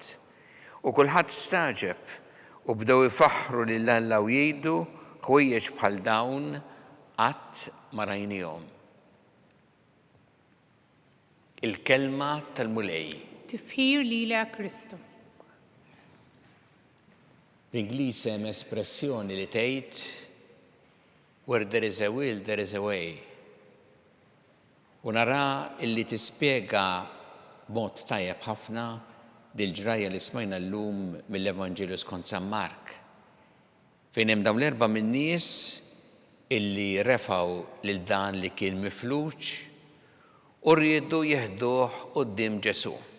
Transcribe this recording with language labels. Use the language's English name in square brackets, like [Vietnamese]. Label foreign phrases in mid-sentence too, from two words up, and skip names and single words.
[Maltese] U kulħadd staġeb u bdew ifaħħru lil Alla u jgħidu: ħwejjeġ bħal dawn qatt ma rajniehom. Il-kelma tal-mulej. Tifħir lilek Kristu. L-Ingliż hemm espressjoni li tgħid: [English] Where there is a will, there is a way. [Maltese] U nara illi tispjega b'mod tajjeb ħafna dil-ġraja li smajna llum mill-Evanġelju skont San Mark, fejn hemm dawn l-4 min-nies illi refgħu lil dan li kien mifluġ u rriedu jeħduh quddiem Ġesu.